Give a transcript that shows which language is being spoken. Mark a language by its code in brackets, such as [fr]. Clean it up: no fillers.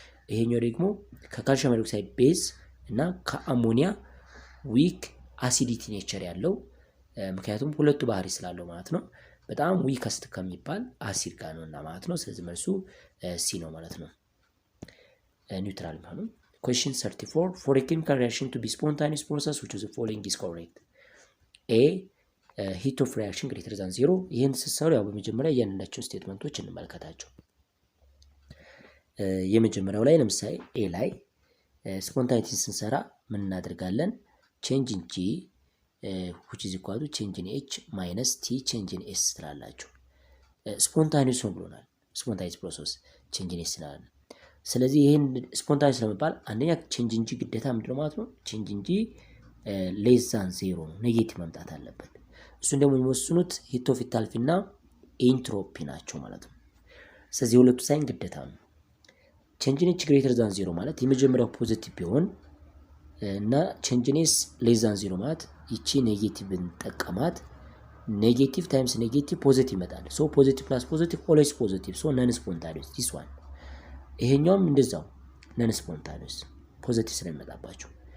[am] ይሄኛው ደግሞ ከካልሽየም ሃይድሮክሳይድ ቤዝ እና ከአሞኒያ ዊክ አሲዲቲ ኔቸር ያለው ምክንያቱም ሁለቱ ባህሪ ስላለው ማለት ነው። በጣም ዊክ አሲድ ከሚባል አሲድ ጋር ነውና ማለት ነው። ስለዚህ መልሱ ሲ ነው ማለት ነው። ኒውትራል ማለት ነው። [en] Question 34 for a chemical reaction to be spontaneous process which is the following is correct? A heat of reaction greater than 0 [am] ይሄን ሲሰሩ ያው በመጀመሪያ ያንናቸው ስቴትመንቶች እንመልከታቸው። የመጀመሪያው ላይ ለምሳሌ ኤ ላይ ስፖንታኒቲ ስንሰራ ምን እናደርጋለን? [en] change in G which is equal to change in H minus T change in S [am] ትላላችሁ። ስፖንታኒየስ ነው ብሎናል። ስፖንታኒየስ ፕሮሰስ change in S ስላለ ስለዚህ ይሄን ስፖንታኒየስ ለመባል አንደኛ change in G ግዴታ ምንድነው ማለት ነው? [en] change in G less than 0 [am] ነው፣ ኔጌቲቭ መምጣት አለበት። እሱን ደግሞ የሚወስኑት ሂት ኦፍ ኢታልፊ እና ኤንትሮፒ ናቸው ማለት ነው። ስለዚህ ሁለቱ ሳይን ግዴታ ነው። [en] change in H greater than 0 [am] ማለት የመጀመሪያው ፖዚቲቭ ቢሆን እና [en] change in S less than 0 [am] ማለት ይቺ ኔጌቲቭ እንጠቀማት ኔጌቲቭ ታይምስ ኔጌቲቭ ፖዚቲቭ ይመጣል። [en] ሶ ፖዚቲቭ ፕላስ ፖዚቲቭ ኦልዌይስ ፖዚቲቭ ሶ ነን ስፖንታኒየስ this one። [am] ይሄኛውም እንደዛው ነን ስፖንታኒየስ ፖዚቲቭ ስለሚመጣባቸው